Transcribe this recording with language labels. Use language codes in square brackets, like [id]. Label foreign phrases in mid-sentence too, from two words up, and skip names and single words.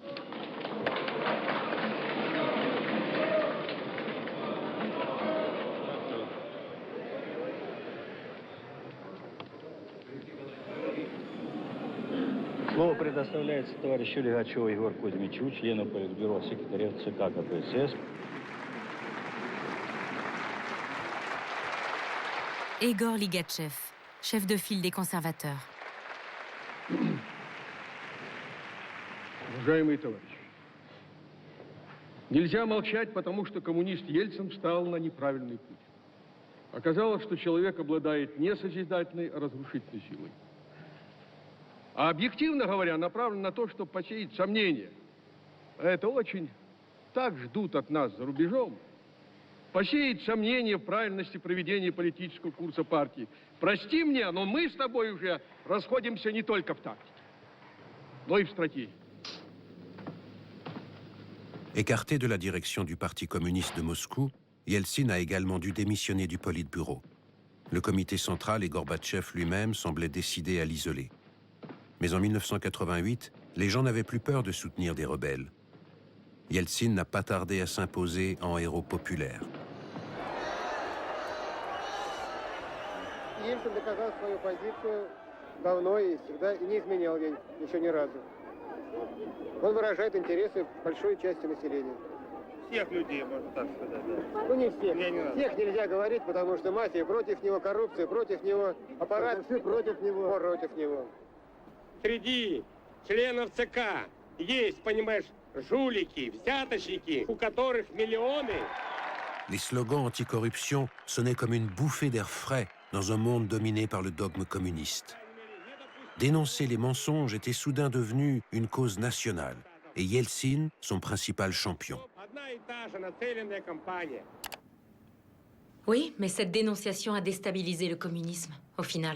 [ru] Слово предоставляется товарищу Легачеву Егору Кузьмичу, члену Политбюро, секретарю ЦК КПСС. [fr] Egor Ligachev, chef de file des conservateurs. [ru] Уважаемые товарищи, нельзя молчать, потому что коммунист Ельцин встал на неправильный путь. Оказалось, что человек обладает не созидательной, а разрушительной силой. А объективно говоря, направлен на то, чтобы посеять сомнения. А это очень так ждут от нас за рубежом. Посеять сомнения в правильности проведения политического курса партии. Прости мне, но мы с тобой уже расходимся не только в тактике, но и в стратегии. [fr] Écarté de la direction du Parti communiste de Moscou, Yeltsin a également dû démissionner du Politburo. Le comité central et Gorbatchev lui-même semblaient décidés à l'isoler. Mais en 1988, les gens n'avaient plus peur de soutenir des rebelles. Yeltsin n'a pas tardé à s'imposer en héros populaire. [ru] Ельцин доказал свою позицию давно и всегда не изменял ей еще ни разу. Он выражает интересы большой части населения. Всех людей, можно так сказать. Ну не всех. Всех нельзя говорить, потому что мафия против него, коррупция против него, аппарат против него. Против него. Среди членов ЦК есть, понимаешь, жулики, взяточники, у которых миллионы. [fr] Les slogans anticorruption sonnaient comme une bouffée d'air frais dans un monde dominé par le dogme communiste. Dénoncer les mensonges était soudain devenu une cause nationale, et Yeltsin, son principal champion. Oui, mais cette dénonciation a déstabilisé le communisme, au final.